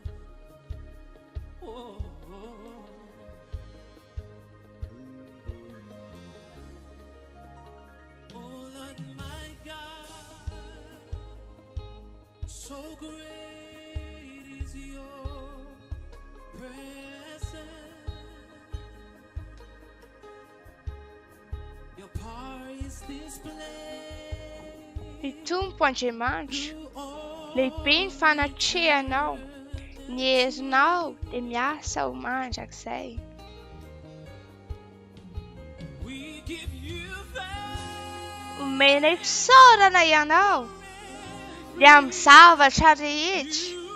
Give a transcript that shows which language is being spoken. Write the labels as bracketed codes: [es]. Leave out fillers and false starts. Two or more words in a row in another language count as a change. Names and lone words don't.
[en] Oh, Lord, my God, so great is your presence. Your power is displayed. [mg] Ny tompo Andriamanitra, lehibe ny fanatrehanao, ny herinao dia miasa ho mandrakizay. Omenay fisaorana ianao dia amin'ny zavatra rehetra.